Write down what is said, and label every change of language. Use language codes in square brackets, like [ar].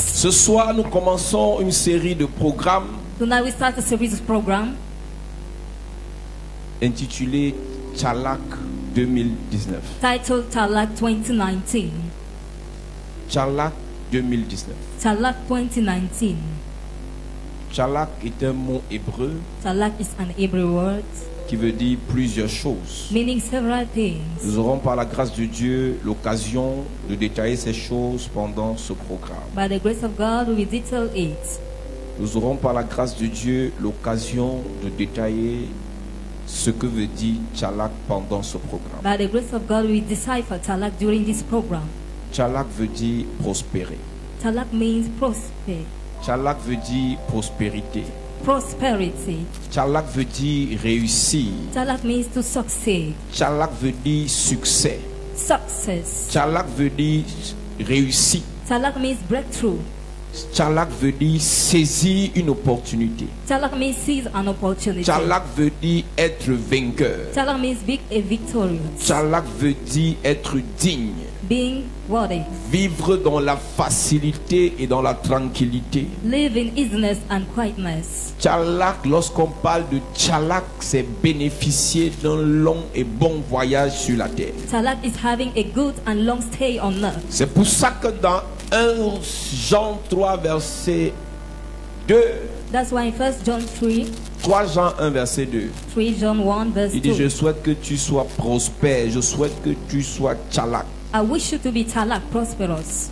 [fr] ce soir nous commençons une série de programmes [en] Tonight we start a series of program [fr] intitulée Tchalak 2019. [en] titled Talak 2019. [fr] Tchalak 2019. [en] Talak 2019. [fr] Tchalak est un mot hébreu [en] Talak is an Hebrew word [fr] qui veut dire plusieurs choses. [en] meaning several things. [fr] Nous aurons par la grâce de Dieu l'occasion de détailler ces choses pendant ce programme. [en] By the grace of God, we will detail it. [fr] Nous aurons par la grâce de Dieu l'occasion de détailler ce que veut dire Tchalak pendant ce programme. [en] By the grace of God, we will decipher Talak during this program. [fr] Tchalak veut dire prospérer. [en] Talak means prosper, [fr] Tchalak veut dire prospérité. [en] prosperity. [fr] Tchalak veut dire réussir. [en] Talak means to succeed, [fr] Tchalak veut dire succès. [en] success. [fr] Tchalak veut dire réussite. [en] Talak means breakthrough. [fr] Chalak veut dire saisir une opportunité. [en] Chalak means seize an opportunity. [fr] Chalak veut dire être vainqueur. [en] Chalak means being a victorious. [fr] Chalak veut dire être digne. [en] Being worthy. [fr] Vivre dans la facilité et dans la tranquillité. [en] Live in easiness and quietness. [fr] Chalak, lorsqu'on parle de Chalak, c'est bénéficier d'un long et bon voyage sur la terre. [en] Chalak is having a good and long stay on earth. [fr] C'est pour ça que dans 1 Jean 3 verset 2, [en] That's why in 1 John [fr] 3 Jean 1 verset 2, [en] 3 John 1 verse [fr] il dit: [en] 2. [fr] je souhaite que tu sois prospère, je souhaite que tu sois Chalak. [en] I wish you to be Chalak, prosperous,